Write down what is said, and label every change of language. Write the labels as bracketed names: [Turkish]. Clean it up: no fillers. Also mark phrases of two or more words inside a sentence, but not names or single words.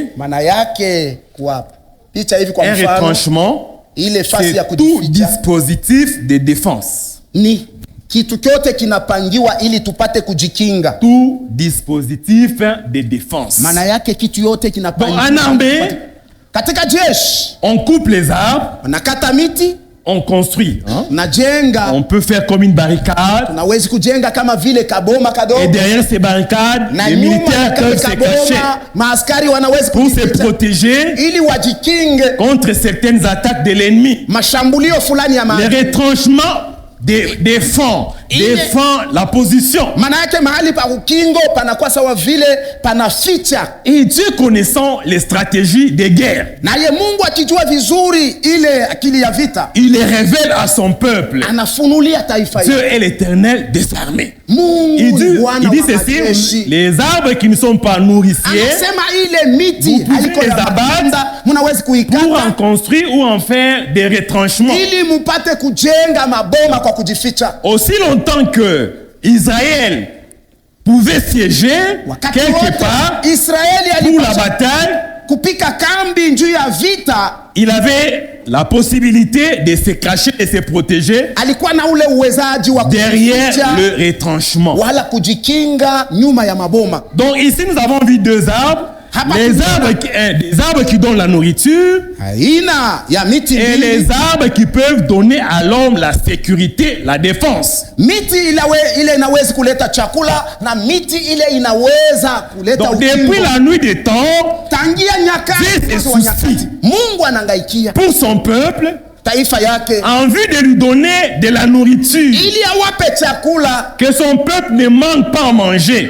[Swahili] Maana yake kwa picha hivi, kwa un mfano, retranchement, ile fasi ya [French] c'est tout [Swahili] kujificha [French] dispositif de défense. [Swahili] ni kitu chote kinapangiwa ili tupate kujikinga. [French] Tout dispositif de défense. [Swahili] Maana yake kitu yote kinapangiwa. [French] Donc en armée, [Swahili] Katika jeshi [French] on coupe les arbres, [Swahili] wanakata miti, [French] on construit. Hein? [Swahili] Najenga. [French] On peut faire comme une barricade. [Swahili] Tunawezi kujenga kama vile kaboma kadogo. [French] Et derrière ces barricades, [Swahili] Na [French] les militaires peuvent se cacher [Swahili] maaskari wanaweza [French] pour se protéger [Swahili] ili wajikinge [French] contre certaines attaques de l'ennemi. [Swahili] Mashambulio fulani ya [French] Les retranchements défend la position. [Swahili] Maana yake mahali pa ukingo panakuwa sawa vile panaficha. [French] Et Dieu connaissant les stratégies de guerre, [Swahili] naye Mungu akijua vizuri ile akili ya vita, [French] il les révèle à son peuple. [Swahili] Anafunulia taifa [French] Dieu est l'Éternel des armées. [Swahili] Mungu [French] Il dit ceci, les arbres qui ne sont pas nourriciers, [Swahili] anasema ile miti haliko ya matunda mnaweza kuikata [French] pour en construire ou en faire des retranchements. [Swahili] Ili mupate kujenga maboma kwa kujificha. [French] Aussi longtemps que Israël pouvait siéger quelque part pour la bataille, [Swahili] kupika kambi njuu ya vita, [French] il avait la possibilité de se cacher et se protéger [Swahili] alikuwa na ule uwezaji wa [French] derrière le retranchement. [Swahili] Wala kujikinga nyuma ya maboma. [French] Donc ici nous avons vu deux arbres. Des arbres qui donnent la nourriture et les arbres qui peuvent donner à l'homme la sécurité, la défense. Donc depuis la nuit des temps, Dieu se soucie pour son peuple en vue de lui donner de la nourriture, que son peuple ne manque pas à manger.